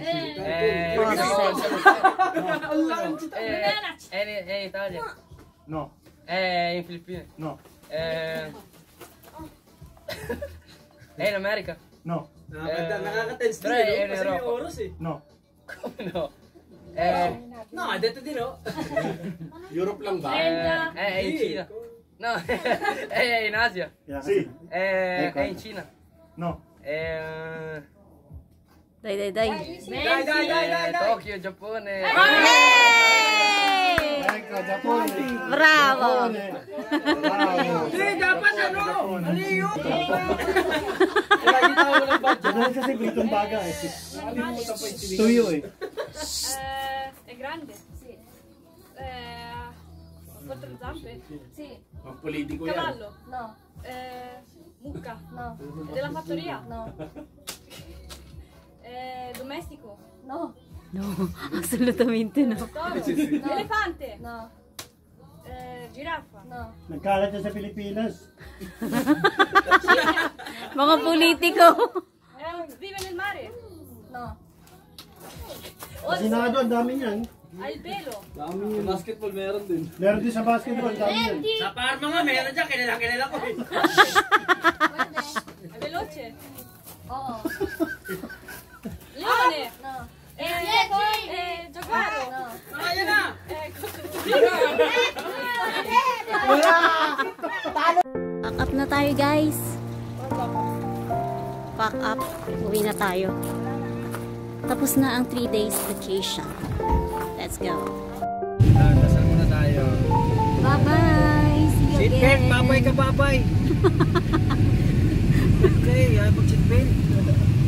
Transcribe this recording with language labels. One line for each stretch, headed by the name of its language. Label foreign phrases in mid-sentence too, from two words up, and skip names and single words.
Italian: È in Italia, No. è in Filippine, No. è in America, No.
Filipino: Nakaka-tense
Italian: però è in Europa. No. Come no? No, hai detto di no.
Filipino: Europe lang ba?
Italian: È in Cina. No, è in Asia. Sì. È in Cina. No. È Day. Dai. Tokyo, Giappone. Ecco, Giappone. Bravo. Bravo. Sì,
Filipino: dapat ano? Aliyo. Dahil kasi britong baga eh. Tuyo eh.
Italian: È grande? Sì. Quattro zampe? Sì.
Filipino: Ang politiko yan.
Italian: Cavallo? No. Mucca? No. È della fattoria? No. Domestico? No. No, assolutamente no. Toro? Elefante? No. Giraffa? No.
Filipino: Nagkalat na sa Pilipinas. Mga politiko.
Italian: Vive nel mare? No.
Filipino: Sinado, ang dami niyan.
Italian: Ha il pelo?
Filipino: Dami yun. Basketball meron din. Meron din sa basketball, ang dami yan. Sa Parma nga, meron dyan. Kilala ko eh.
Italian: È veloce?
Filipino: Oo.
Italian: Leone? No. Giaguaro? No.
Filipino: Ayan na.
English: Pack up
Filipino: na tayo, guys.
English: Pack up.
Filipino: Uwi na tayo. Tapos na ang 3
English: days vacation. Let's go.
Filipino: Dasal muna tayo.
English: Bye-bye. See you Seatbelt, again.
Filipino: babay ka babay. Okay, ay pag seatbelt.